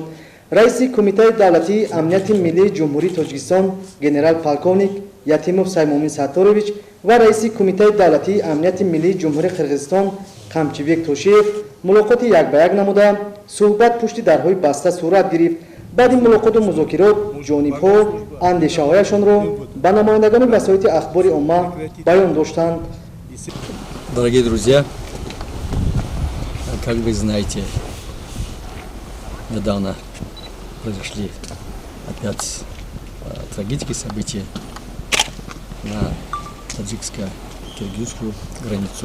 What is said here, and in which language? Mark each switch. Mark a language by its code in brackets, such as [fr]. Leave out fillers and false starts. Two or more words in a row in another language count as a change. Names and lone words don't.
[tg] раиси Кумитаи давлатии амнияти миллии ҷумҳурии Тоҷикистон генерал-полковник Ятимов Саймомин Сатторович ва раиси Кумитаи давлатии амнияти миллии ҷумҳурии Қирғизистон Қамчибек Тошиев мулоқоти якба як намуда суҳбат пушти дарҳои баста сурат гирифт. баъди мулоқоту музокирот ҷонибҳо андешаҳояшонро ба намояндагони васоити ахбори умма баён доштанд. [ru] Дорогие друзья, как вы знаете, недавно произошли опять трагические события на таджикско-киргизскую границу.